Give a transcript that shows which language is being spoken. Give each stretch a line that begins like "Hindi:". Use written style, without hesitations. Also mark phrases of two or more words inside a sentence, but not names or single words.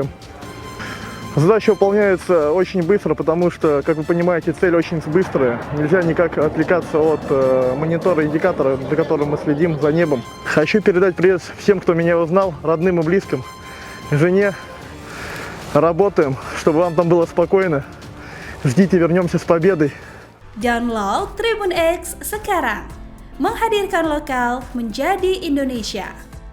Russian: Задача выполняется очень быстро, потому что, как вы понимаете, цель очень быстрая. Нельзя никак отвлекаться от монитора индикатора, за которым мы следим, за небом. Хочу передать привет всем, кто меня узнал, родным и близким, жене. Работаем, чтобы вам там было спокойно. Ждите, вернемся с победой.
Indonesian: Download Tribun X sekarang. Menghadirkan lokal menjadi Indonesia.